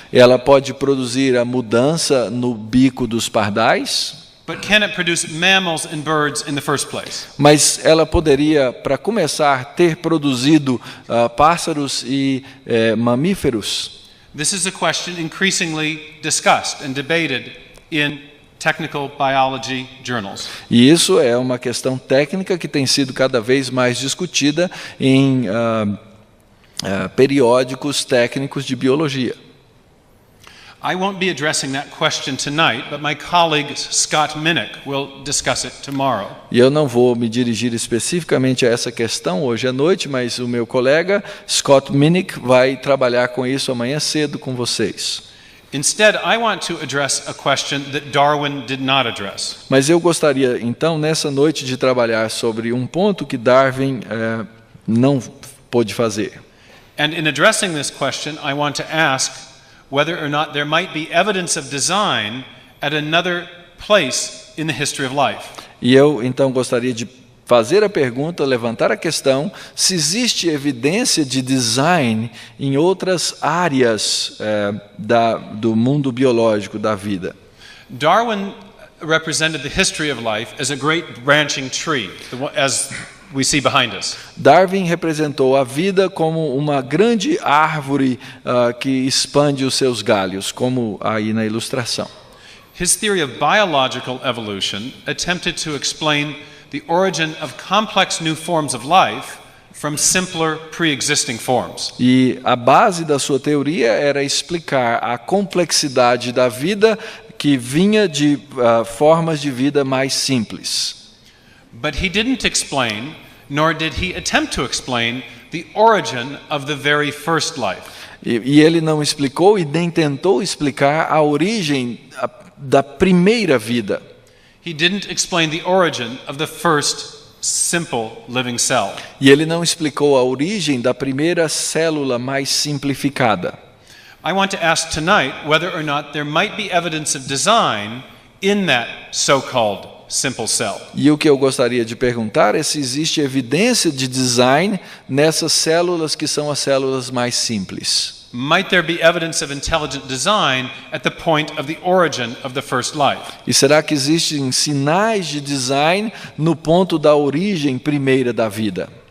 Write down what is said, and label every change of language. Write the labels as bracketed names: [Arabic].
[Portuguese] Ela pode produzir a mudança no bico dos pardais. [English] But can it produce mammals and birds in the first place? [Portuguese] Mas ela poderia, para começar, ter produzido pássaros e mamíferos? [English] This is a question increasingly discussed and debated in technical biology journals. [Portuguese] E isso é uma questão técnica que tem sido cada vez mais discutida em periódicos técnicos de biologia. [English] I won't be addressing that question tonight, but my colleague Scott Minnick will discuss it tomorrow. [Portuguese] E eu não vou me dirigir especificamente a essa questão hoje à noite, mas o meu colega Scott Minnick vai trabalhar com isso amanhã cedo com vocês. [English] Instead, I want to address a question that Darwin did not address. [Portuguese] Mas eu gostaria então nessa noite de trabalhar sobre um ponto que Darwin não pôde fazer. [English] And in addressing this question, I want to ask whether or not there might be evidence of design at another place in the history of life. [Portuguese] E eu então gostaria de fazer a pergunta, levantar a questão, se existe evidência de design em outras áreas do mundo biológico da vida. [English] Darwin represented the history of life as a great branching tree, as we see behind us. [Portuguese] Darwin representou a vida como uma grande árvore que expande os seus galhos, como aí na ilustração. [English] His theory of biological evolution attempted to explain the origin of complex new forms of life from simpler pre-existing forms. [Portuguese] E a base da sua teoria era explicar a complexidade da vida que vinha de formas de vida mais simples. [English] But he didn't explain, nor did he attempt to explain, the origin of the very first life. [Portuguese] E ele não explicou e nem tentou explicar a origem da primeira vida. [English] He didn't explain the origin of the first simple living cell. [Portuguese] E ele não explicou a origem da primeira célula mais simplificada. [English] I want to ask tonight whether or not there might be evidence of design in that so-called simple cell. [Portuguese] E o que eu gostaria de perguntar é se existe evidência de design nessas células que são as células mais simples. [English] Might there be evidence of intelligent design at the point of the origin of the first life? [Portuguese] E será que existem sinais de design no ponto da origem primeira da vida?